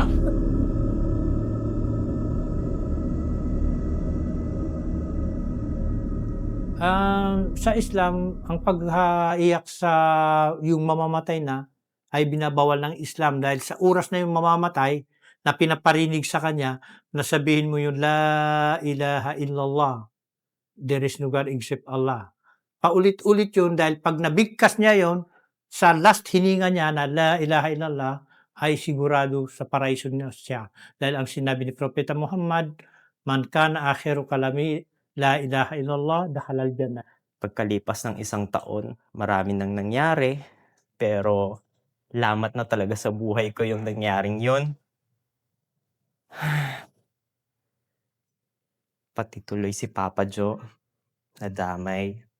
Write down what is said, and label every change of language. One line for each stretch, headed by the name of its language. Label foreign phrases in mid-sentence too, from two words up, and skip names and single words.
Filipino: Sa Islam, ang pag-iyak sa yung mamamatay na ay binabawal ng Islam dahil sa oras na yung mamamatay na pinaparinig sa kanya na sabihin mo yung
Arabic: لا إله إلا الله.
English: There is no God except Allah.
Filipino: Paulit-ulit yun dahil pag nabigkas niya yon sa last hininga niya na
Arabic: لا إله إلا الله
Filipino: ay sigurado sa paraiso niya siya. Dahil ang sinabi ni Propeta Muhammad,
Arabic: من كان آخر كلامه لا إله إلا الله دخل الجنة.
Filipino: Pagkalipas ng isang taon, marami nang nangyari, pero lamat na talaga sa buhay ko yung nangyaring yun. Pati tuloy si Papa Joe, nadamay.